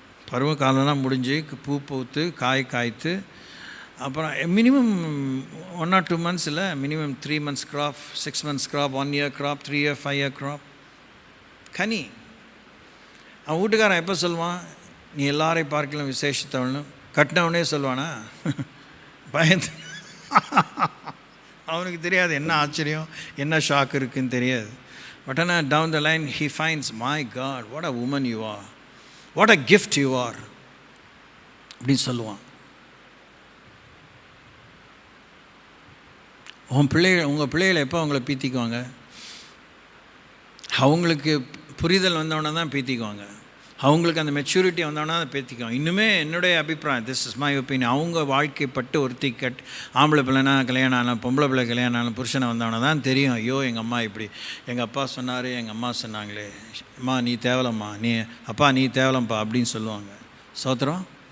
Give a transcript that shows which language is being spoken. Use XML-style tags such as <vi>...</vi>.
<ta>பருவ காலம்லாம் முடிஞ்சு பூ பூத்து காய்த்து அப்புறம் மினிமம்</ta> <en>1 or 2 months</en> <ta>இல்லை, minimum</ta> <en>3 months crop, 6 months crop, 1 year crop, 3 year 5 year crop.</en> <ta>கனி. அவன் வீட்டுக்காரன் எப்போ சொல்லுவான், நீ எல்லாரையும் பார்க்கலாம் விசேஷத்தவள்னு? கட்டினவனே சொல்லுவானா? பயந்து அவனுக்கு தெரியாது என்ன ஆச்சரியம், என்ன ஷாக் இருக்குன்னு தெரியாது.</ta> <en>but ஆனால் down the line he finds, my God, what a woman you are, what a gift you are</en> <ta>அப்படின்னு சொல்லுவான். உங்கள் பிள்ளைகளை எப்போ அவங்கள பீத்திக்குவாங்க? அவங்களுக்கு புரிதல் வந்தவொடனே தான் பீத்திக்குவாங்க. அவங்களுக்கு அந்த மெச்சூரிட்டி வந்தோன்னா அதை பேத்திக்குவாங்க. இன்னுமே என்னுடைய அபிப்பிராயம்,</ta> <en>this is my opinion,</en> <ta>அவங்க வாழ்க்கைப்பட்டு ஒருத்தி ஆம்பளை பிள்ளைனா கல்யாணம் ஆனால், பொம்பளை பிள்ளை கல்யாணம் ஆனால், புருஷனை வந்தவொடனே தான் தெரியும், ஐயோ எங்கள் அம்மா இப்படி, எங்கள் அப்பா சொன்னார், எங்கள் அம்மா சொன்னாங்களே, அம்மா நீ தேவலம்மா, அப்பா நீ தேவலம்ப்பா அப்படின்னு சொல்லுவாங்க. சோத்திரம்.</ta>